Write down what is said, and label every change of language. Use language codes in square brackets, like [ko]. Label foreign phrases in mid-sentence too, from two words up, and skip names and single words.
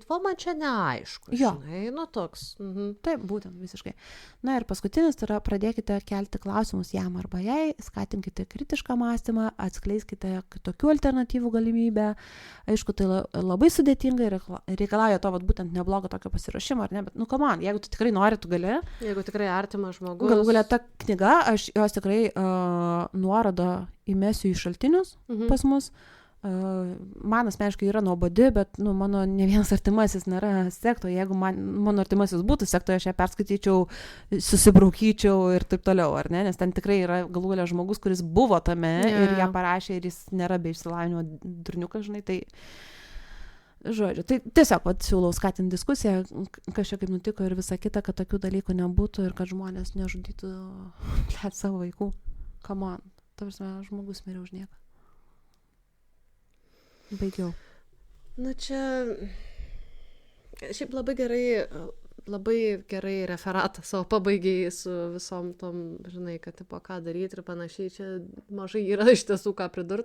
[lt] Va, man čia neaišku, žinai, nu toks. Taip, būtent, visiškai. Na ir paskutinis, tai yra pradėkite kelti klausimus jam arba jai, skatinkite kritišką mąstymą, atskleiskite kitokių alternatyvų galimybę. Aišku, tai labai sudėtinga ir reikalauja to, vat, būtent neblogo tokio pasiruošimo, ar ne, bet, nu, [en] come on, [lt] jeigu tu tikrai nori, tu gali. Jeigu tikrai artimas žmogus. Galų galia ta knyga, aš jos tikrai nuorodą įmesiu į šaltinius pas mus. Man asmeniškai yra nuobodi, bet nu, mano ne vienas artimasis nėra sektoje. Jeigu mano artimasis būtų sektoje, aš ją perskaityčiau, susibraukyčiau ir taip toliau, ar ne? Nes ten tikrai yra galų galia žmogus, kuris buvo tame ir ją parašė ir jis nėra be išsilavinimo durniukas, žinai, tai žodžiu. Tai tiesiog siūlau skatinti diskusiją, kas čia kaip nutiko ir visa kita, kad tokių dalykų nebūtų ir kad žmonės nežudytų savo vaikų. [en] Come on. [lt] Ta prasme, žmogus mirė už nieką. Baigiau. Nu čia šiaip labai gerai referatą savo pabaigiai su visom tom, žinai, kad tipo ką daryti ir panašiai. Čia mažai yra iš tiesų ką pridurt.